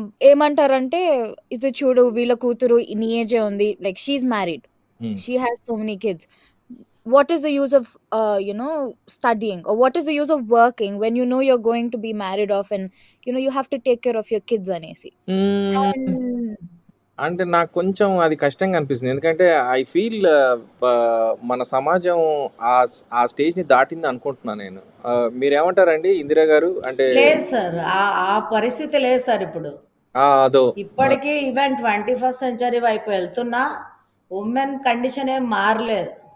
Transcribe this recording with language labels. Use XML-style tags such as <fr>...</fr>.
<te>ఏమంటారంటే ఇది చూడు వీళ్ళ కూతురు నీ ఏజే ఉంది,</te> <en>Like she is married, Hmm. She has so many kids. What is the use of studying, or what is the use of working when you know you're going to be married off, and you have to take care of your kids అనేసి. Mm, And</en> <te>అంటే నాకు కొంచెం అది కష్టంగా అనిపిస్తుంది. ఎందుకంటే</te> <en>I feel</en> <te>మన సమాజం ఆ స్టేజ్‌ని దాటింది అనుకుంటున్నా నేను. మీరేమంటారండి ఇందిరా గారు? అంటే లేదు సార్. ఆ పరిస్థితి లేదు సార్ ఇప్పుడు. అదో ఇప్పటికీ ఈవెన్ 21st సెంచరీ వైపు వెళ్తున్నా ఉమెన్ కండిషన్ ఏం మారలేదు.</te>